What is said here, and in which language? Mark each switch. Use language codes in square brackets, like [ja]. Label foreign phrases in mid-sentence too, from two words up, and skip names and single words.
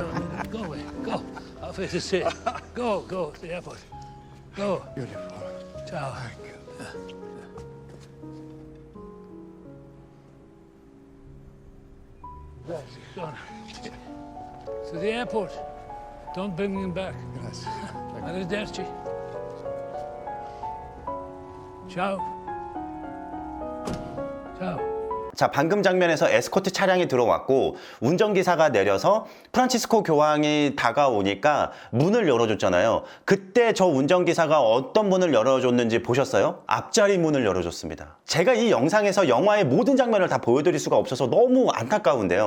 [en] Go away. Go. I'll face the city. Go to the airport. Go. Beautiful. Ciao. Thank you. Son. To the airport. Don't bring him back. Gracias. [it] Arrivederci. Ciao. Ciao. [ko] 자, 방금 장면에서 에스코트 차량이 들어왔고 운전기사가 내려서 프란치스코 교황이 다가오니까 문을 열어줬잖아요. 그때 저 운전기사가 어떤 문을 열어줬는지 보셨어요? 앞자리 문을 열어줬습니다. 제가 이 영상에서 영화의 모든 장면을 다 보여드릴 수가 없어서 너무 안타까운데요.